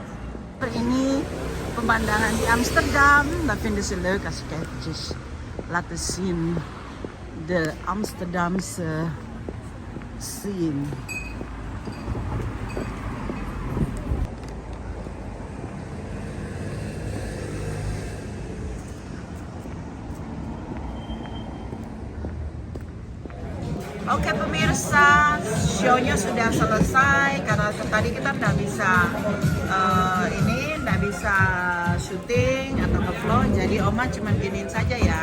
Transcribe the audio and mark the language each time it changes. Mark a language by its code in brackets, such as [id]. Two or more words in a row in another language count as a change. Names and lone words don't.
[id] Ini pemandangan di Amsterdam. [nl] Dat vinden ze leuk als ik eventjes laten zien de Amsterdamse scene. [id] Oke pemirsa, show-nya sudah selesai karena tadi kita nggak bisa nggak bisa syuting atau nge-vlog, jadi Oma cuma giniin saja ya.